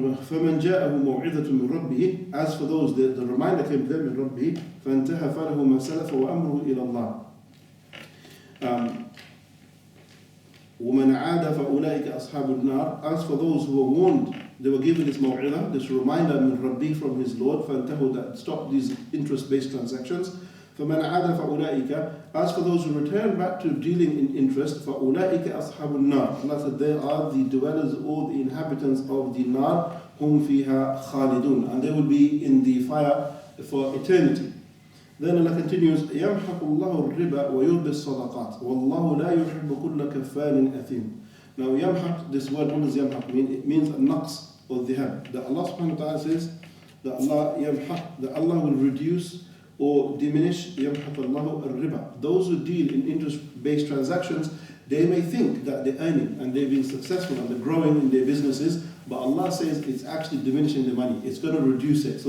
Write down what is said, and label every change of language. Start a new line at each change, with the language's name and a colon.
Arabic: فمن جاءه موعظة من ربه,
English: as for those the reminder came to them
Arabic: من ربه فانتهى فله ما سلف وأمره إلى الله. ومن عاد فأولئك أصحاب النار,
English: as for those who were warned, they were given this
Arabic: موعظة,
English: this reminder
Arabic: من ربه
English: from his Lord,
Arabic: فانتهوا,
English: that stop these interest-based transactions.
Arabic: فمن عاد فأولئك,
English: as for those who return back to dealing in interest,
Arabic: فأولئك أصحاب النار,
English: Allah said they are the dwellers or the inhabitants of the nar,
Arabic: هم فيها خالدون,
English: and they will be in the fire for eternity. Then Allah continues,
Arabic: يمحق الله الربا ويربي الصدقات والله لا يحب كل كفار أثيم.
English: Now يمحق, this word, what does يمحق mean? It means النقص or dhihab. That Allah subhanahu wa ta'ala says that Allah يمحق, that Allah will reduce or diminish
Arabic: يمحق الله الربا.
English: Those who deal in interest-based transactions, they may think that they're earning and they're being successful and they're growing in their businesses, but Allah says it's actually diminishing the money. It's going to reduce it.